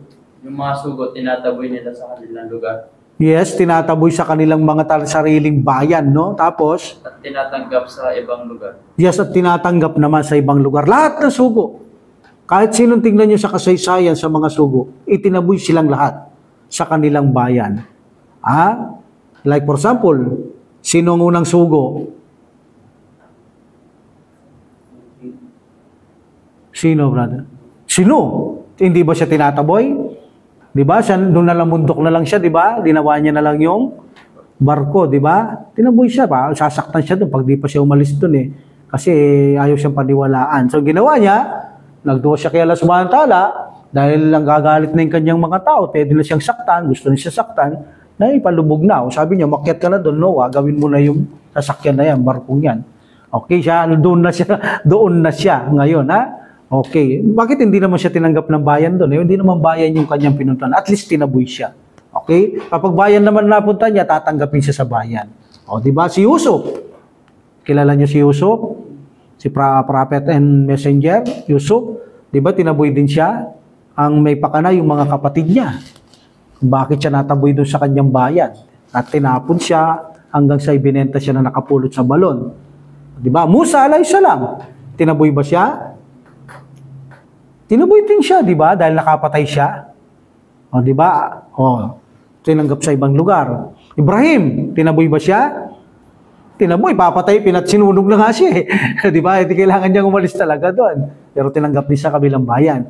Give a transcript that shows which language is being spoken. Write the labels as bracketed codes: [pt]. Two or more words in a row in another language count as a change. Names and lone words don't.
[tl] Yung mga sugo, tinataboy nila sa kanilang lugar. Yes, tinataboy sa kanilang mga sariling bayan, no? Tapos, At tinatanggap sa ibang lugar. yes, at tinatanggap naman sa ibang lugar. Lahat ng sugo. Kahit sinong tingnan nyo sa kasaysayan sa mga sugo, itinaboy silang lahat sa kanilang bayan. [en] Like for example, [tl] sino ang unang sugo? Sino, brother? Sino? Hindi ba siya tinataboy? Di ba? Siya, doon na lang mundok na lang siya, di ba? Ginawa niya na lang yung barko, di ba? Tinaboy siya pa. Sasaktan siya doon pag di pa siya umalis doon eh. Kasi ayaw siyang paniwalaan. So ginawa niya, nagduwa siya kay Allah [ar] سبحانه وتعالى, [tl] dahil lang gagalit na yung kanyang mga tao, pwede na siyang saktan, gusto na siya saktan, na ipalubog na. O sabi niya, makyat ka na doon, Noah, gawin mo na yung sasakyan na yan, barkong yan. Okay, siya, doon na siya ngayon, ha? Okay. Bakit hindi naman siya tinanggap ng bayan doon? Hindi naman bayan yung kanyang pinuntahan. [en] At least [tl] tinaboy siya. Okay? Kapag bayan naman napunta niya, tatanggapin siya sa bayan. O, di ba? Si Yusuf. Kilala niyo si Yusuf? Si [en] prophet and messenger, [tl] Yusuf. Di ba? Tinaboy din siya. Ang may pakana yung mga kapatid niya. Bakit siya nataboy doon sa kanyang bayan? At tinapon siya hanggang sa ibinenta siya na nakapulot sa balon. Di ba? Musa [ar] عليه السلام. [tl] Tinaboy ba siya? Tinaboy din siya, di ba? Dahil nakapatay siya. O, di ba? O, tinanggap sa ibang lugar. Ibrahim, tinaboy ba siya? Tinaboy, papatay, sinunog na nga siya eh. Di ba? Hindi kailangan niyang umalis talaga doon. Pero tinanggap din sa kabilang bayan.